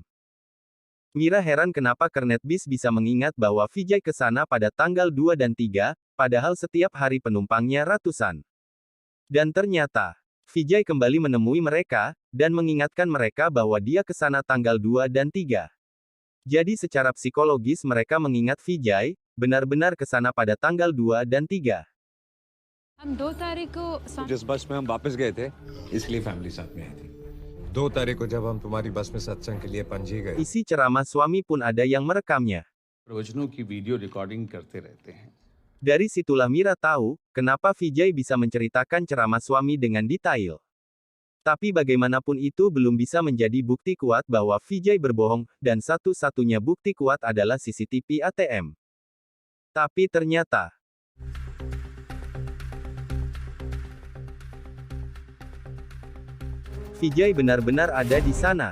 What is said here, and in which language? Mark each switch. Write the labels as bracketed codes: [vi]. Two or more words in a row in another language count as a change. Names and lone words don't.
[id] Mira heran kenapa Kernet Bis bisa mengingat bahwa Vijay ke sana pada tanggal 2 dan 3, padahal setiap hari penumpangnya ratusan. Dan ternyata, Vijay kembali menemui mereka, dan mengingatkan mereka bahwa dia ke sana tanggal 2 dan 3. Jadi secara psikologis mereka mengingat Vijay, benar-benar ke sana pada tanggal 2 dan 3. [hi] हम 2 तारीख को जिस बस में हम वापस गए थे इसलिए फैमिली साथ में आई थी 2 तारीख को जब हम तुम्हारी बस में सत्संग के लिए पणजी गए [id] Isi ceramah suami pun ada yang merekamnya. [hi] प्रवचनों की [en] video recording [hi] करते रहते हैं। [id] Dari situlah Mira tahu, kenapa Vijay bisa menceritakan ceramah suami dengan detail. Tapi bagaimanapun itu belum bisa menjadi bukti kuat bahwa Vijay berbohong, dan satu-satunya bukti kuat adalah CCTV ATM. Tapi ternyata, Vijay benar-benar ada di sana.